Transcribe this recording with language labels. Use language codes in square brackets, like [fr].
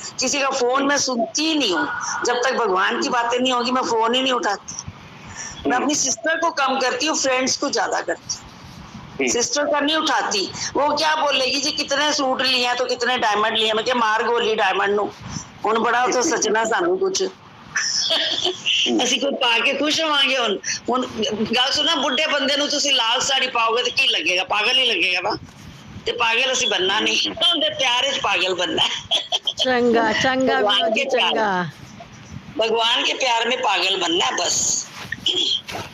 [hi] किसी का फोन मैं सुनती ही नहीं हूँ, जब तक भगवान की बातें नहीं होगी मैं फोन ही नहीं उठाती। मैं अपनी सिस्टर को कम करती हूँ, फ्रेंड्स को ज्यादा करती हूँ। सिस्टर का नहीं उठाती, वो क्या बोलेगी जी कितने सूट लिए हैं तो कितने डायमंड लिए। [pa] मैं क्या मार गोली डायमंड नू, हुण बड़ा तो सचना सानू कुछ ਅਸੀਂ ਕੋਈ ਪਾ ਕੇ ਖੁਸ਼ ਹੋਵਾਂਗੇ। ਹੁਣ ਗੱਲ ਸੁਣਾ, ਬੁੱਢੇ ਬੰਦੇ ਨੂੰ ਤੁਸੀਂ ਲਾਲ ਸਾੜੀ ਪਾਓਗੇ ਤਾਂ ਕੀ ਲੱਗੇਗਾ? ਪਾਗਲ ਹੀ ਲੱਗੇਗਾ ਵਾ। ਤੇ ਪਾਗਲ ਅਸੀਂ ਬੰਨਾ ਨਹੀਂ, ਉਹਦੇ ਪਿਆਰ ਵਿੱਚ ਪਾਗਲ ਬੰਨਾ। चंगा चंगा विनोद जी, चंगा। [hi] भगवान के प्यार में पागल बनना है बस।